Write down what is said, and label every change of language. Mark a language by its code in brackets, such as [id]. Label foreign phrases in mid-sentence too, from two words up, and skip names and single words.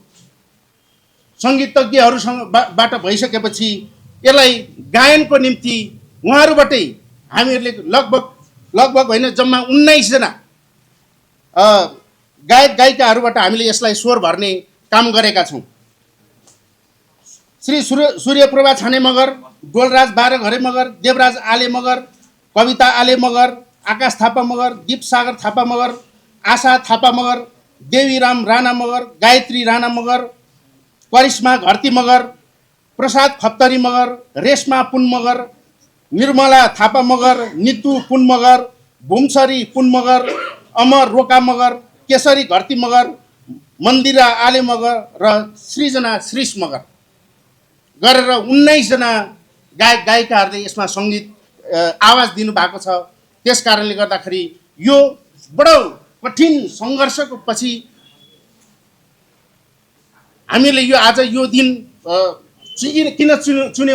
[ne] सङ्गीतज्ञहरूसँगबाट भइसकेपछि यसलाई गायनको निम्ति उहाँहरूबाटै हामीहरूले लगभग होइन जम्मा 19 जना गायक गायिकाहरूबाट हामीले यसलाई स्वर भर्ने काम गरेका छौँ। श्री सूर्यप्रभा छाने मगर, डोलराज बाह्र घरे मगर, देवराज आले मगर, कविता आले मगर, आकाश थापा मगर, दीप सागर थापा मगर, आशा थापा मगर, देवीराम राणा मगर, गायत्री राणा मगर, करिश्मा घरती मगर, प्रसाद खप्तरी मगर, रेशमा पुन मगर, निर्मला थापा मगर, नितु पुन मगर, भुमसरी पुन मगर, अमर रोका मगर, केसरी घरती मगर, मन्दिरा आले मगर र सृजना श्रीष मगर गरेर 19 जना गायक गायिकाहरूले यसमा सङ्गीत आवाज दिनुभएको छ। त्यस कारणले गर्दाखेरि यो बडो कठिन सङ्घर्षको पछि हामीले यो आज यो दिन किन चुन्यौँ